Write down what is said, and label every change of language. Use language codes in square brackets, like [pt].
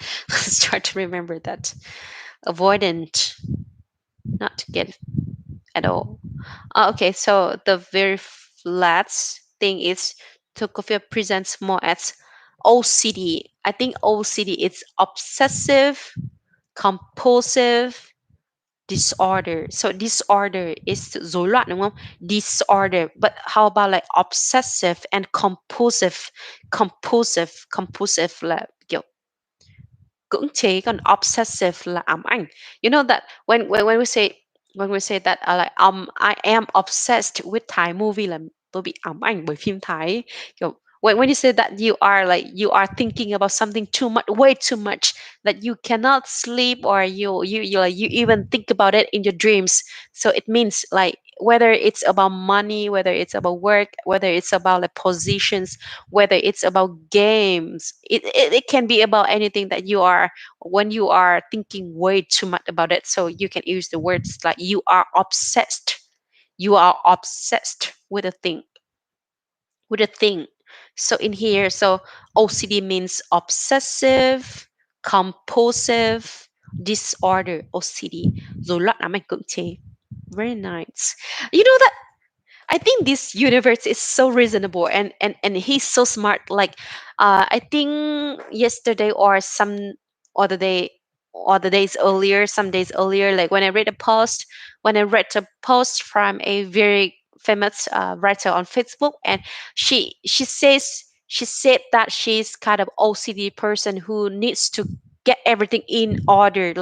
[en] Let's try to remember that. Avoidant, not to get at all. Okay, so the very last thing is Tokophobia presents more as OCD. I think OCD is obsessive compulsive disorder. So disorder is [vi] rối loạn đúng không? [en] Disorder. But how about like obsessive and compulsive? [vi] Compulsive là kiểu cưỡng chế, còn obsessive là ám ảnh. [en] You know that when we say that like I am obsessed with Thai movie [vi] là tôi bị ám ảnh bởi phim Thái. [en] Kiểu when you say that you are thinking about something too much, way too much, that you cannot sleep, or you even think about it in your dreams. So it means like whether it's about money, whether it's about work, whether it's about like positions, whether it's about games, it can be about anything that you are, when you are thinking way too much about it. So you can use the words like you are obsessed with a thing. So in here, so OCD means obsessive compulsive disorder. [vi] OCD, rối loạn ám ảnh cưỡng chế. [en] Very nice. You know that I think this universe is so reasonable, and he's so smart. Like, I think yesterday or some other day or the days earlier, some days earlier, like when I read a post from a very famous writer on Facebook, and she said that she's kind of OCD person who needs to get everything in order.